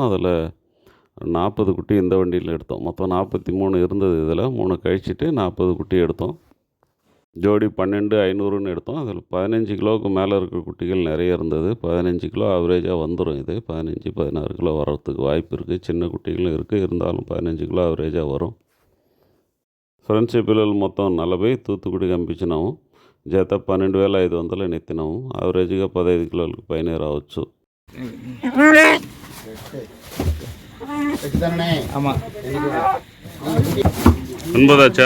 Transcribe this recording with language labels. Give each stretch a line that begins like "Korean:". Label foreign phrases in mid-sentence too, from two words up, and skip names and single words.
Tamil: அதில் 40 குட்டி இந்த வண்டியில் எடுத்தோம். மொத்தம் 43 இருந்தது. இதில் 3 கழிச்சிட்டு 40 குட்டி எடுத்தோம். ஜோடி 12,500ன்னு எடுத்தோம். அதில் 15 கிலோவுக்கு மேலே இருக்கிற குட்டிகள் நிறைய இருந்தது. 15 கிலோ ஆவரேஜாக வந்துடும். இது 15-16 கிலோ வர்றதுக்கு வாய்ப்பு இருக்குது. சின்ன కుట్టిகளும் இருக்குது, இருந்தாலும் 15 கிலோ ஆவரேஜாக வரும்.
Telugu: ఫ్రెండ్స్, ఈ పిల్లలు మొత్తం 40 తూత్తుకుడికి పంపించినాము. జత 12,500 నెత్తినాము. ఆవరేజ్గా 15 కిలోలకు పైనే రావచ్చు.
Tamil: 9 ஆச்சா?